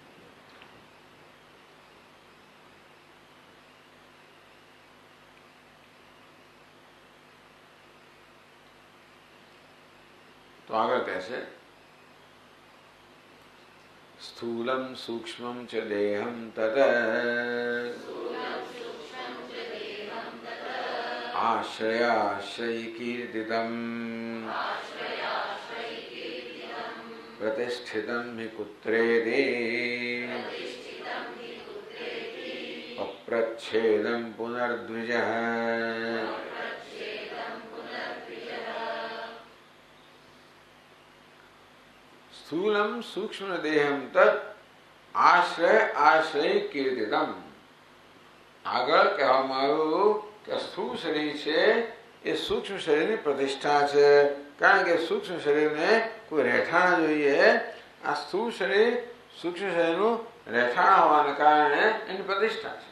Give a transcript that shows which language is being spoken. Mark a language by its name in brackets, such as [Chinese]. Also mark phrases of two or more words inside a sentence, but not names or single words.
[Gujarati] તો આગળ કહેશે [Sanskrit] स्थूलम सूक्ष्मम च देहम तत आश्रयाश्रय कीर्तितम प्रतिष्ठितम हि कुत्रेति अप्रच्छेदं पुनर्द्विजः। स्थूलम सूक्ष्म देहम तत् आश्रय आश्रय कीर्तितम। [Gujarati] આગળ કહેવામાં આવ્યું કે સ્થૂળ શરીર છે એ સૂક્ષ્મ શરીરની પ્રતિષ્ઠા છે, કારણ કે સૂક્ષ્મ શરીરને કોઈ રહેઠાણ જોઈએ। આ સ્થૂળ શરીર સૂક્ષ્મ શરીરનું રહેઠાણ હોવાને કારણે એની પ્રતિષ્ઠા છે।